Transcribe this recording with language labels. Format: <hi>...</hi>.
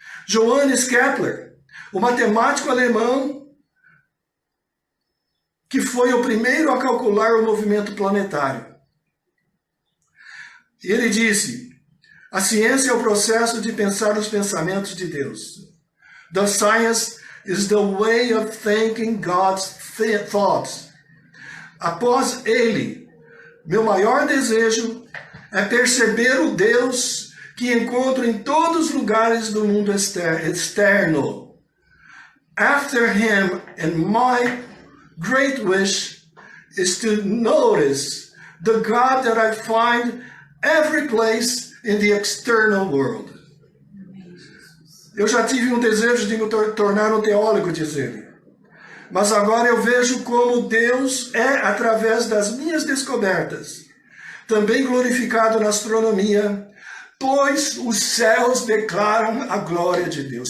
<pt>Johannes Kepler, o matemático alemão que foi o primeiro a calcular o movimento planetário. E ele disse, a ciência é o processo de pensar os pensamentos de Deus.</pt> <en>The science is the way of thinking God's thoughts.</en> <pt>Após ele, meu maior desejo é perceber o Deus que encontro em todos os lugares do mundo externo.</pt> <en>After him, and my great wish is to notice the God that I find every place in the external world.</en> <pt>Eu já tive um desejo de me tornar um teólogo, diz ele. Mas agora eu vejo como Deus é através das minhas descobertas. Também glorificado na astronomia, pois os céus declaram a glória de Deus.</pt>